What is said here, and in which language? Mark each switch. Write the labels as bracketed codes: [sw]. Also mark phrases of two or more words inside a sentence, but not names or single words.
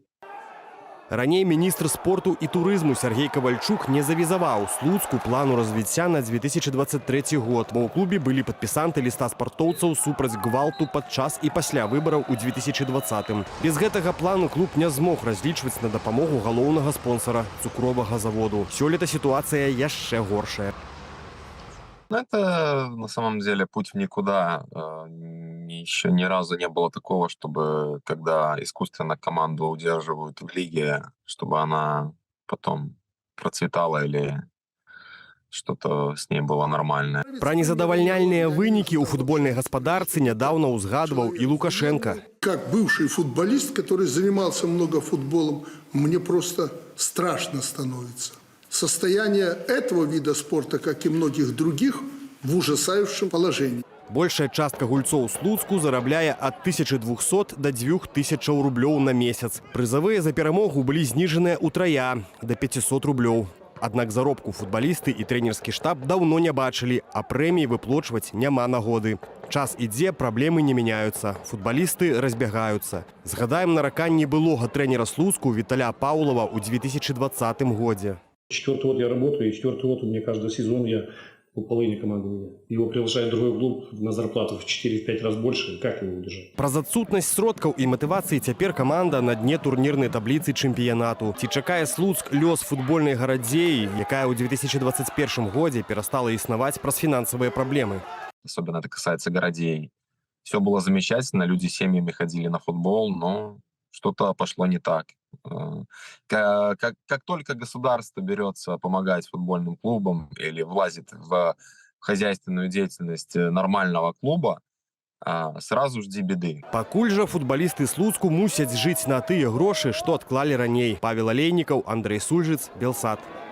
[be] Раней міністр спорту і турызму Сергей Кавальчук не завізаваў Слуцку плану развіцця на 2023 год, бо ў клубе былі падпісанты ліста спартоўцаў супраць гвалту падчас і пасля выбараў у 2020-м. Без гэтага плану клуб не змог разлічваць на дапамогу галоўнага спонсора цукровага заводу. Сёлета сітуацыя яшчэ горшая. [ru] Это на самом деле путь в никуда. Еще ни разу не было такого, чтобы когда искусственно команду удерживают в лиге, чтобы она потом процветала или что-то с ней было нормальное. [be] Пра незадавальняльныя вынікі ў футбольнай гаспадарцы нядаўна узгадваў і Лукашенко. [ru] Как бывший футболист, который занимался много футболом, мне просто страшно становится. Состояние этого вида спорта, как и многих других, в ужасающем положении. [be] Большая частка гульцоў Слуцку зарабляе ад 1200 до 2000 рублёў на месяц. Прызавыя за перамогу былі зніжаныя ўтрая до 500 рублёў. Аднак заробку футбалісты і трэнерскі штаб даўно не бачылі, а прэміі выплочваць няма нагоды. Час ідзе, праблемы не мяняюцца. Футбалісты разбягаюцца. Згадаем нараканні былога трэнера Слуцку Віталя Паўлова ў 2020 годзе. [ru] 4-й год я работаю, и 4-й год у меня каждый сезон я у половины команды. Его приглашает другой клуб на зарплату в 4-5 раз больше. Как его удержать? [be] Праз адсутнасць сродкаў і матывацыі цяпер каманда на дне турнірнай табліцы чэмпіянату. Ці чакае Слуцк лёс футбольнай гарадзеі, якая ў 2021 годзе перастала існаваць праз фінансавыя праблемы. [ru] Особенно это касается городей. Все было замечательно, люди семьями ходили на футбол, но что-то пошло не так. Как только государство берется помогать футбольным клубам или влазит в хозяйственную деятельность нормального клуба, сразу жди беды. [be] Пакуль жа футбалісты Слуцку мусяць жыць на тыя грошы, што адклалі раней. Павел Алейнікаў, Андрей Сульжыц, Белсат.